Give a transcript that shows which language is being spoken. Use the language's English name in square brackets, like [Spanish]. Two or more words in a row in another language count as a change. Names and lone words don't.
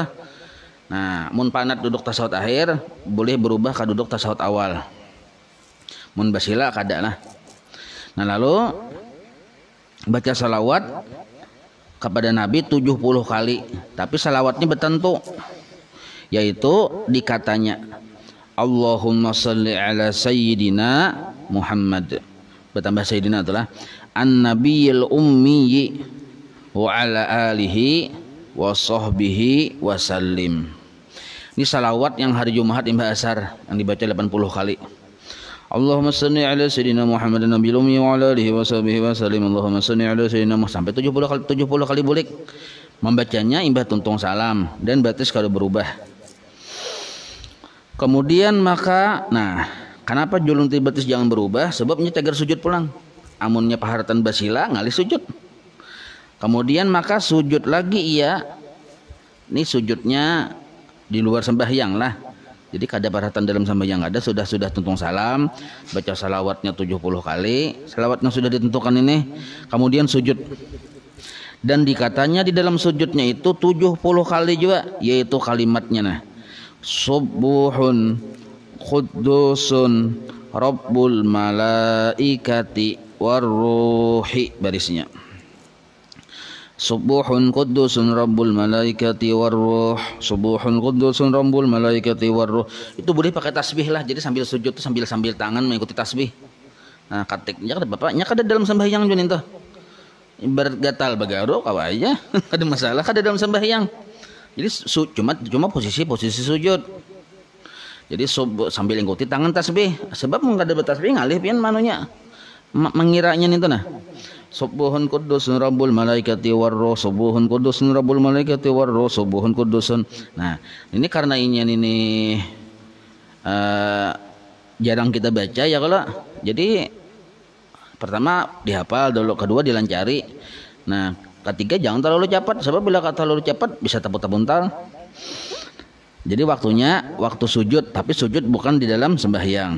[Banjar] Nah, mun panat duduk tasawuf akhir boleh berubah ke duduk tasawuf awal. Mun basilak ada lah. Nah, lalu baca salawat kepada Nabi 70 kali, tapi salawatnya bertentu, yaitu dikatanya [Arabic] اللهم صل على سيدنا محمد, bertambah سيدنا itulah النبي الأمي وعلى آله وصحبه وسلم. [Banjar] Ini salawat yang hari Jumat imbah asar yang dibaca 80 kali. [Arabic] اللهم صل على سيدنا محمد النبي الأمي وعلى آله وصحبه وسلم. اللهم صل على سيدنا محمد [Banjar] sampai 70 kali bulik. Membacanya imbah tuntung salam dan batis kalau berubah. Kemudian maka kenapa julung batis jangan berubah? Sebabnya tegar sujud pulang. Amunnya paharatan basila ngalih sujud. Kemudian maka sujud lagi ia. Ini sujudnya di luar sembahyang lah. Jadi kada paratan dalam sembahyang ada, sudah tuntung salam, baca salawatnya 70 kali, salawatnya sudah ditentukan ini, kemudian sujud. Dan dikatanya di dalam sujudnya itu 70 kali juga, yaitu kalimatnya [Arabic] سبوح قدوس رب الملائكة والروح, [Banjar] barisnya. [Arabic] سبوح قدوس رب الملائكة والروح سبوح قدوس رب الملائكة والروح. [Banjar] Itu boleh pakai tasbih lah. Jadi sambil sujud tuh sambil tangan mengikuti tasbih. Nah, katiknya kada bapaknya kada dalam sembahyang junin tuh. Ibarat gatal bagaro kawa aja. Kada masalah kada dalam sembahyang. Jadi cuma posisi sujud. Jadi sambil ngikuti tangan tasbih. Sebab mun kada bertasbih ngalih pian manunya. Mengiranya nih tuh [Arabic] سبوح قدوس رب الملائكة والروح سبوح قدوس رب الملائكة والروح سبوح قدوس. [Banjar] Nah, ini karena ini jarang kita baca ya kalau. Jadi pertama dihafal dulu, kedua dilancari. Nah, ketiga jangan terlalu cepat, sebab bila terlalu cepat bisa tabut-tabuntal. Jadi waktu sujud, tapi sujud bukan di dalam sembahyang.